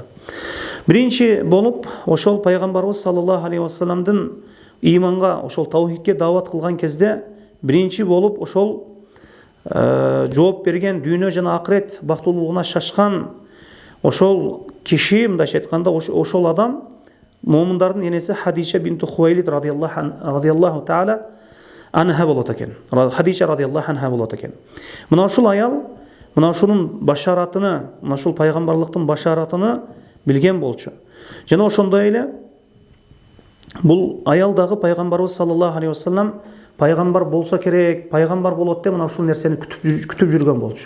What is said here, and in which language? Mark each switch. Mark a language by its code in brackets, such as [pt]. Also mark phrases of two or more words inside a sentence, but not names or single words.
[ky] Биринчи болуп ошол пайгамбарыбыз [ar] صلى الله عليه وسلم [ky] иманга, ошол таухидке даават кылган кезде биринчи болуп ошол жооп берген, дүйнө жана акырет бактылуулугуна шашкан ошол киши, мындайча айтканда ошол адам момундардын энеси Хадиша бинту Хувайлид [ar] رضي الله تعالى عنها [ky] болот экен. Хадиша [ar] رضي الله عنها [ky] болот экен. Мына ушул аял мына ушунун башаратыны, мына ушул пайгамбарлыктын башаратыны билген болчу. Жана ошондой эле бул аял дагы пайгамбарыбыз [ar] صلى الله عليه وسلم [ky] пайгамбар болсо керек, пайгамбар болот деп мына ушул нерсени күтүп жүргөн болчу.